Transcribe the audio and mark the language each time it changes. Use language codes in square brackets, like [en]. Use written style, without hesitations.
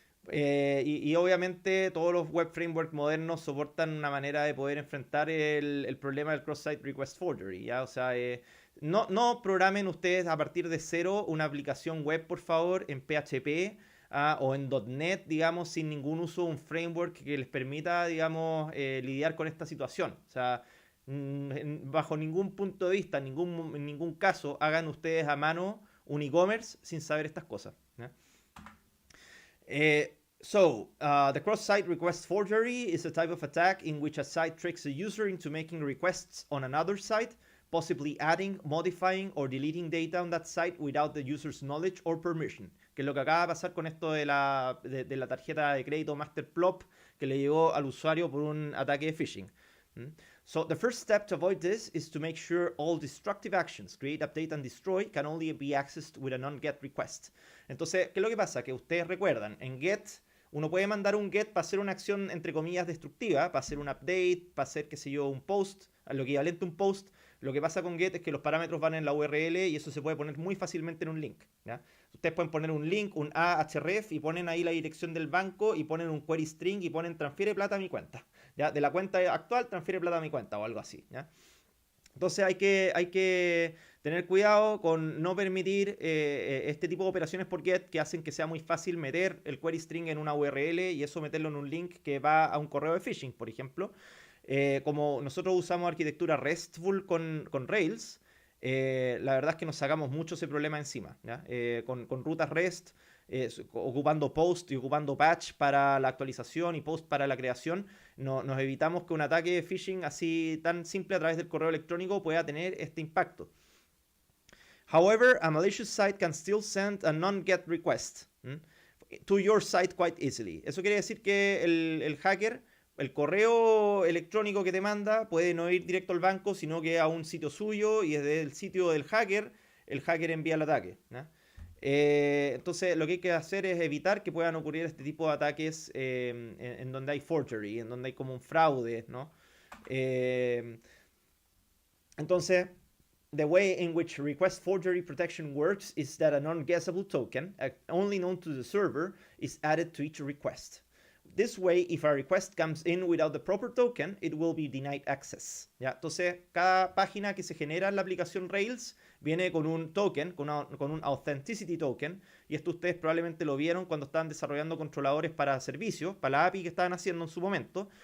[es] Y obviamente todos los web frameworks modernos soportan una manera de poder enfrentar el problema del cross-site request forgery, ¿ya? O sea, no programen ustedes a partir de cero una aplicación web, por favor, en PHP o en .NET, digamos, sin ningún uso de un framework que les permita, digamos, lidiar con esta situación. O sea, bajo ningún punto de vista, en ningún caso, hagan ustedes a mano un e-commerce sin saber estas cosas, ¿ya? [en] The cross-site request forgery is a type of attack in which a site tricks a user into making requests on another site, possibly adding, modifying, or deleting data on that site without the user's knowledge or permission. [es] Que es lo que acaba de pasar con esto de la tarjeta de crédito Masterplop que le llegó al usuario por un ataque de phishing. [en] So the first step to avoid this is to make sure all destructive actions, create, update, and destroy, can only be accessed with a non-get request. [es] Entonces, ¿qué es lo que pasa? Que ustedes recuerdan, en get uno puede mandar un get para hacer una acción entre comillas destructiva, para hacer un update, para hacer, qué sé yo, un post, lo equivalente a un post. Lo que pasa con get es que los parámetros van en la URL y eso se puede poner muy fácilmente en un link, ¿ya? Ustedes pueden poner un link, un ahref, y ponen ahí la dirección del banco y ponen un query string y ponen transfiere plata a mi cuenta, ¿ya? De la cuenta actual transfiere plata a mi cuenta o algo así, ¿ya? Entonces hay que tener cuidado con no permitir este tipo de operaciones por get que hacen que sea muy fácil meter el query string en una URL y eso meterlo en un link que va a un correo de phishing, por ejemplo. Como nosotros usamos arquitectura RESTful con Rails, la verdad es que nos sacamos mucho ese problema encima, ¿ya? Con rutas REST, ocupando post y ocupando patch para la actualización y post para la creación, nos evitamos que un ataque de phishing así tan simple a través del correo electrónico pueda tener este impacto. [en] However, a malicious site can still send a non-get request to your site quite easily. [es] Eso quiere decir que el hacker, el correo electrónico que te manda puede no ir directo al banco, sino que a un sitio suyo, y desde el sitio del hacker, el hacker envía el ataque, ¿no? Entonces, lo que hay que hacer es evitar que puedan ocurrir este tipo de ataques en donde hay forgery, en donde hay como un fraude, ¿no? Eh, entonces, [en] the way in which request forgery protection works is that a non-guessable token, only known to the server, is added to each request. This way, if a request comes in without the proper token, it will be denied access. [es] ¿Ya? Entonces, cada página que se genera en la aplicación Rails viene con un token, con un authenticity token, y esto ustedes probablemente lo vieron cuando estaban desarrollando controladores para servicios, para la API que estaban haciendo en su momento.